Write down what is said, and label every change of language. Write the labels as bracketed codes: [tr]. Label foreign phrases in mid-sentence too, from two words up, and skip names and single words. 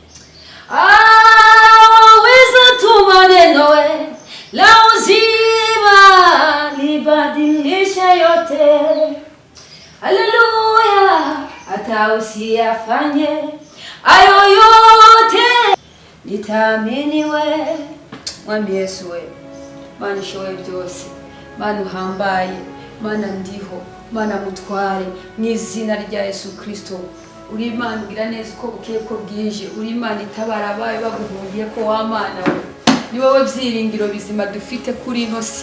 [sw] Waweza tuma neno la uzima libadilishe yote, haleluya, hata usiyafanye ayo yote nitaaminiwe. [rw] Mwambie Yesu we, Mana ishoboye byose, Mana uhambaye, Mana ndiho, Mana mutware, mu izina rya Yesu Kristo. Uri Imana ugira neza uko bukeye ko bwije, uri Imana itabara abaye baguhungiye ko wa Mana we, ni wowe byiringiro bizima dufite kuri ino si.